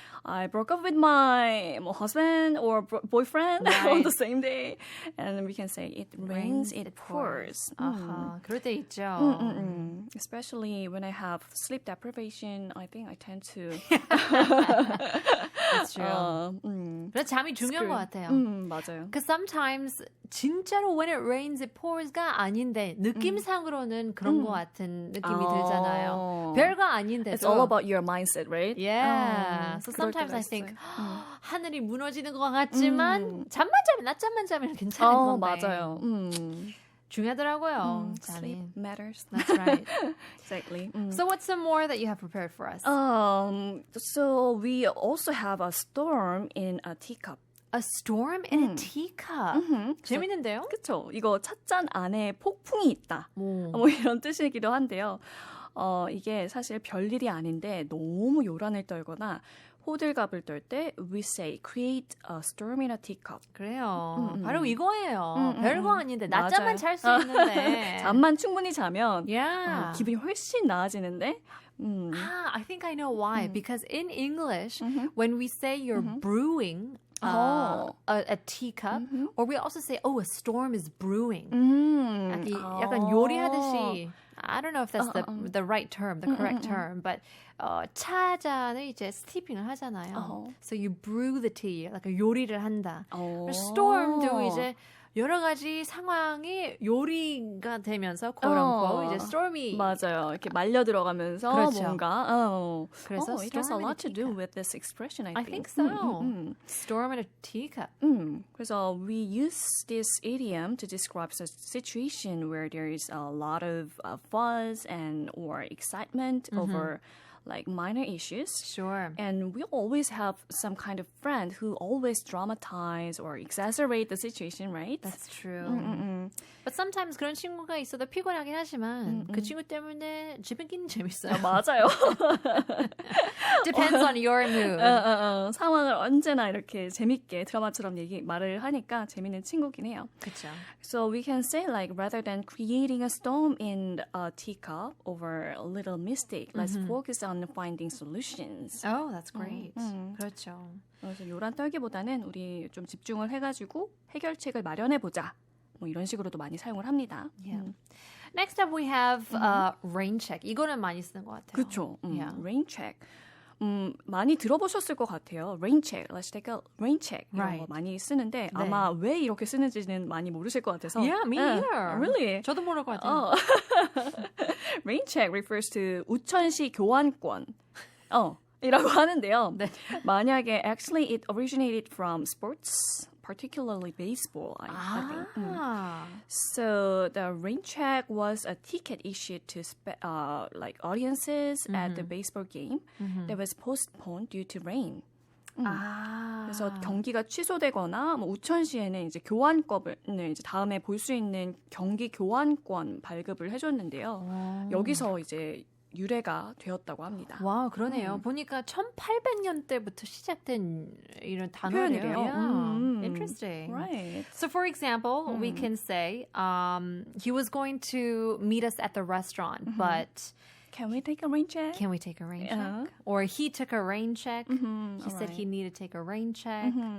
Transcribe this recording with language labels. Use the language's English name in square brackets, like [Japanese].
[English] I broke up with my husband or boyfriend on the same day. And then we can say it rains, it pours. [Korean] 그럴 때 있죠. [English] Especially when I have sleep deprivation, I think I tend to. That's true. [Korean] 그래서 잠이 중요한 것 같아요. 맞아요. [English] Because sometimes [Korean] 진짜로 [English] when it rains, it pours [Korean] 가 아닌데 느낌상으로는 그런 것 같은 느낌이 들잖아요. 별거 아닌데도. [English] It's all about your mindset, right? Yeah. So sometimes I think [Korean] 하늘이 무너지는 것 같지만 낮잠만 자면 괜찮은 건데. 맞아요. 중요하더라고요. [English] Sleep matters. That's right. Exactly. So what's some more that you have prepared for us? So we also have a storm in a teacup. A storm in a teacup. [Korean] 재밌는데요? 그렇죠. 이거 찻잔 안에 폭풍이 있다. 뭐 이런 뜻이기도 한데요. 이게 사실 별일이 아닌데 너무 요란을 떨거나 호들갑을 떨 때 [English] we say create a storm in a teacup. [Korean] 그래요. 바로 이거예요. 별거 아닌데 낮잠만 잘 수 있는데. 잠만 충분히 자면 [English] Yeah. [Korean] 기분이 훨씬 나아지는데. [English] I think I know why. Because in English, when we say you're brewing a teacup, or we also say, oh, a storm is brewing. [Korean] 약간 요리하듯이. [English] I don't know if that's the right term, the correct term, but [Korean] 차 잔을 이제 스티핑을 하잖아요. [English] So you brew the tea, like [Korean] 요리를 한다. Storm도 이제 여러 가지 상황이 요리가 되면서 quote-unquote 이제 storm이 맞아요. 이렇게 말려 들어가면서 그렇죠. 뭔가 그래서 [English] it has a storm in a lot to do teacup. with this expression, I I think. think so. Storm in a teacup. 그래서 we use this idiom to describe a situation where there is a lot of fuzz and or excitement over like minor issues. Sure. And we always have some kind of friend who always dramatize or exaggerate the situation, right? That's true. But sometimes [Korean] 그런 친구가 있어도 피곤하긴 하지만 그 친구 때문에 재밌긴 재밌어요. 맞아요. [English] Depends on your mood. [Korean] 상황을 언제나 이렇게 재밌게 드라마처럼 말을 하니까 재밌는 친구긴 해요. 그렇죠. [English] So we can say like rather than creating a storm in a teacup over a little mistake, let's focus on finding solutions. Oh, that's great. [Korean] 그렇죠. 그래서 요란 떨기보다는 우리 좀 집중을 해가지고 해결책을 마련해보자. 뭐 이런 식으로도 많이 사용을 합니다. [English] Yeah. Next up we have rain check. [Korean] 이거는 많이 쓰는 것 같아요. 그렇죠. [English] Yeah. Rain check. [Korean] 많이 들어보셨을 것 같아요. [English] Rain check. Let's take a rain check. 이런 Right. [Korean] 거 많이 쓰는데 네. 아마 왜 이렇게 쓰는지는 많이 모르실 것 같아서. [English] Yeah, me either. Really? [Korean] 저도 모를 것 같아요. [English] Rain check refers to [Korean] 우천시 교환권. 이라고 하는데요. 네. 만약에 [English] actually it originated from sports, particularly baseball, I think. So the rain check was a ticket issued to like audiences at the baseball game that was postponed due to rain. [Korean] 그래서 경기가 취소되거나 뭐 우천시에는 이제 교환권을 이제 다음에 볼 수 있는 경기 교환권 발급을 해줬는데요. 여기서 이제 유래가 되었다고 합니다. 와, 그러네요. 보니까 1800년대부터 시작된 이런 단어네요. 표현이래요. [English] Yeah. Interesting. Right. So for example, we can say he was going to meet us at the restaurant, but Can we take a rain check? can we take a rain check? Or he took a rain check. He said he needed to take a rain check.